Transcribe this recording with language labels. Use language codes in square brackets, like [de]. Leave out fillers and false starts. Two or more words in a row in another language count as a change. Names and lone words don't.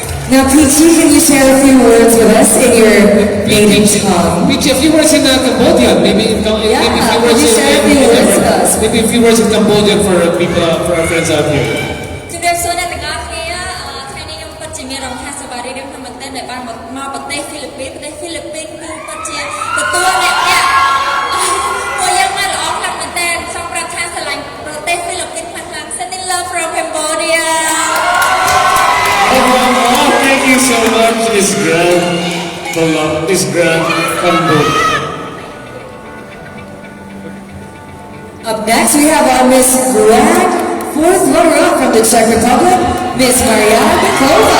[en] Now, Peachy, can you share a few words with us in your native tongue? Peachy, a few words in Cambodian, maybe maybe a few words can you share a few words with us? maybe a few words in Cambodian for people, for our friends out here. [km] ជំរាបសួរអ្នកទាំងអស់គ្នាថ្ងៃនេះខ្ញុំពិតជាមានអារម្មណ៍ថាសប្បាយរីករាយមែនទែនដែលបានមកប្រទេសហ្វីលីពីនគឺពិតជាទទួលអ្នកពួកយើងមកល្អខ្លាំងមែនទែនសូមប្រាថ្នាស្រឡាញ់ប្រទេសហ្វីលីពីនខ្លាំងៗ [en] Sending love from Cambodia. Thank you so much, Miss Grand Cambodia. Up next, we have our Miss Grand fourth runner-up from the Czech Republic, Miss Mariana Bekova.